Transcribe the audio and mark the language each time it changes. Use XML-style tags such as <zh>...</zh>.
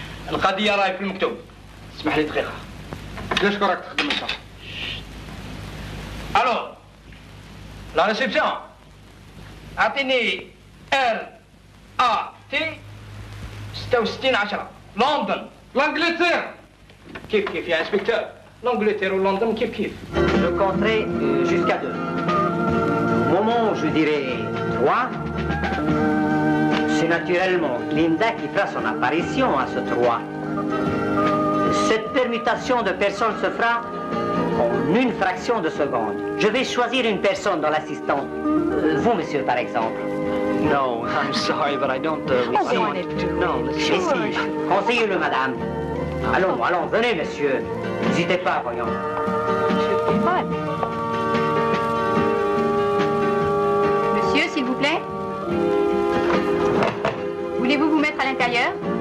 <ar>القضيه راهي في المكتوب. اسمح لي دقيقه. ليش راك تخدم انت؟ الو لا ريسبسيون اعطيني RAT 66 10 لندن. لانجلتير. كيف يا انسبكتور؟</ar> <fr>l'Angleterre ou London كيف. Je compterai jusqu'à 2. Au moment où je dirai 3, c'est naturellement Linda qui fera son apparition à ce 3. Cette permutation de personnes se fera en une fraction de seconde. Je vais choisir une personne dans l'assistant. Vous, monsieur, par exemple.</fr> <en>No, I'm sorry, but I don't want to. No,</en> <fr>Si, conseillez-le, madame. Allons, allons, venez, monsieur. N'hésitez pas, voyons. Monsieur, s'il vous plaît. Voulez-vous vous mettre à l'intérieur?</fr>